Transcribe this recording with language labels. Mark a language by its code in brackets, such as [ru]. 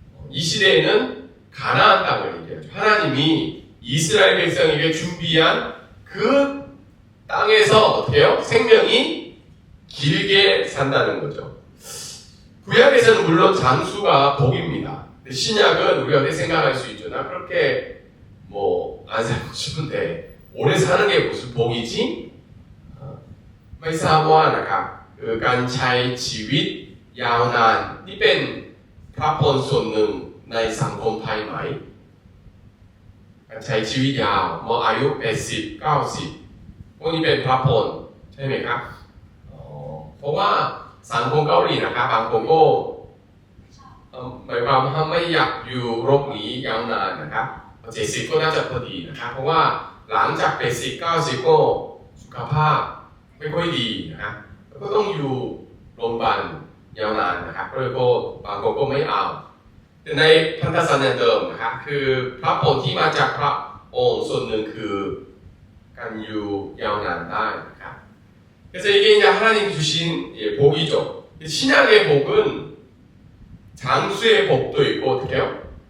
[ko] 이 시대에는 가나안 땅을 얘기하죠. 하나님이 이스라엘 백성에게 준비한 그 땅에서 어떻게 해요? 생명이 길게 산다는 거죠. 구약에서는 물론 장수가 복입니다. 신약은 우리가 어떻게 생각할 수 있죠. 나 그렇게 안 살고 싶은데 오래 사는 게 무슨 복이지? [th] ไม่ทราบว่านะครับการใช้ชีวิตยาวนานนี่เป็นพระพรส่วนหนึ่งในสังคมไทยไหมการใช้ชีวิตยาวอายุ80 90พวกนี้เป็นพระพรใช่ไหมครับเพราะว่าสังคมเกาหลีนะครับบางคนก็ หมายความว่าไม่อยากอยู่โลกนี้ยาวนานนะครับ70ก็น่าจะพอดีนะครับเพราะว่าหลังจาก80 90ก็สุขภาพไม่ค่อยดีนะครับก็ต้องอยู่โรงพยาบาลยาวนานนะครับก็เลยก็บางคนก็ไม่เอาแต่ในพันธสัญญาเดิมนะครับคือพระพรที่มาจากพระองค์ส่วนหนึ่งคือการอยู่ยาวนานได้นะครับ [ko] 그래서 이게 이제 하나님 주신 복이죠. 신약의 복은 장수의 복도 있고 어떻게 해요?